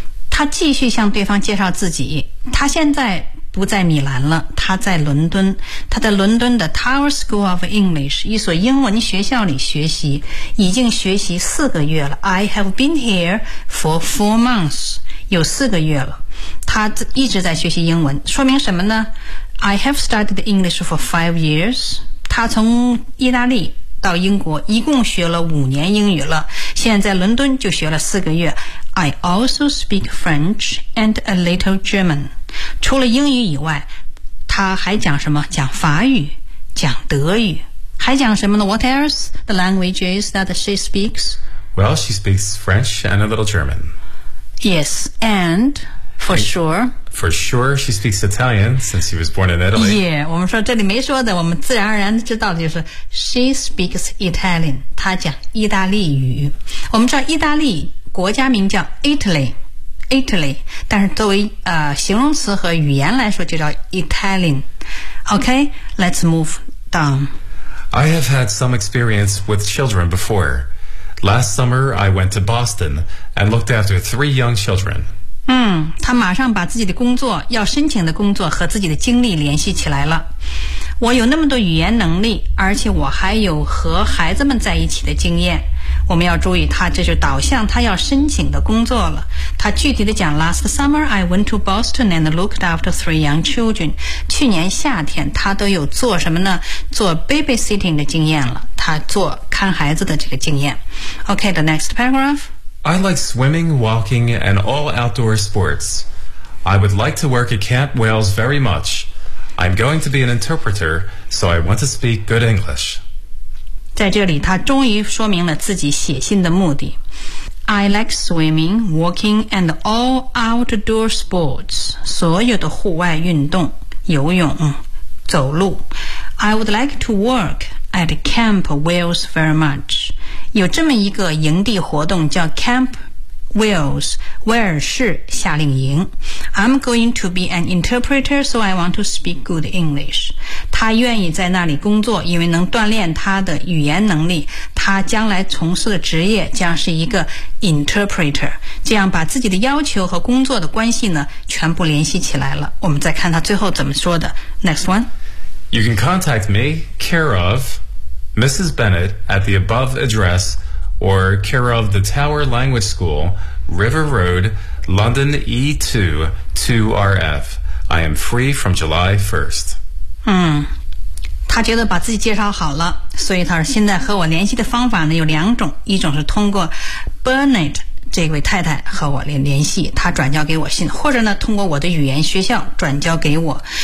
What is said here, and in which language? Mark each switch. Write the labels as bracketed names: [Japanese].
[Chinese] 他继续向对方介绍自己，他现在不在米兰了，他在伦敦，他在伦敦的 Tower School of English， 一所英文学校里学习，已经学习4个月了。 [English] I have been here for 4 months， [Chinese] 有4个月了，他一直在学习英文，说明什么呢？ [English] I have studied English for 5 years， [Chinese] 他从意大利到英国一共学了5年英语了，现在在伦敦就学了4个月。 [English] I also speak French and a little German. [Chinese] 除了英语以外，他还讲什么？讲法语，讲德语，还讲什么呢？ [English] What else the languages that she speaks? Well, she speaks French and a little German. Yes, and for sure. For sure, she speaks Italian since she was born in Italy. [Chinese] Yeah, 我们说这里没说的，我们自然而然知道的就是 [English] she speaks Italian. [Chinese] 她讲意大利语。我们知道意大利国家名叫 Italy， 但是作为形容词和语言来说就叫 Italian。 [English] OK, let's move down. I have had some experience with children before. Last summer I went to Boston and looked after 3 young children. [Chinese] 他马上把自己的工作，要申请的工作和自己的经历联系起来了。我有那么多语言能力，而且我还有和孩子们在一起的经验。我们要注意，他这就导向他要申请的工作了。他具体的讲 [English] ，Last summer I went to Boston and looked after 3 young children. [Chinese] 去年夏天，他都有做什么呢？做 babysitting 的经验了，他做看孩子的这个经验。 [English] OK, the next paragraph. I like swimming, walking, and all outdoor sports. I would like to work at Camp Wales very much. I'm going to be an interpreter, so I want to speak good English. [Chinese] 在这里他终于说明了自己写信的目的。 [English] I like swimming, walking and all outdoor sports. [Chinese] 所有的户外运动，游泳，走路。 [English] I would like to work at Camp Wales very much. [Chinese] 有这么一个营地活动叫 Camp Wales, 威尔士夏令营。 [English] I'm going to be an interpreter, so I want to speak good English. [Chinese] 他愿意在那里工作，因为能锻炼他的语言能力。他将来从事的职业将是一个 interpreter， 这样把自己的要求和工作的关系呢全部联系起来了。我们再看他最后怎么说的。 [English] Next one. You can contact me, care of Mrs. Bennett at the above address, or care of the Tower Language School, River Road, London E2-2RF. I am free from July 1st. [Chinese] 他觉得把自己介绍好了，所以他说现在和我联系的方法呢有两种，一种是通过 Bernard 这位太太和我联系，他转交给我信，或者呢通过我的语言学校转交给我。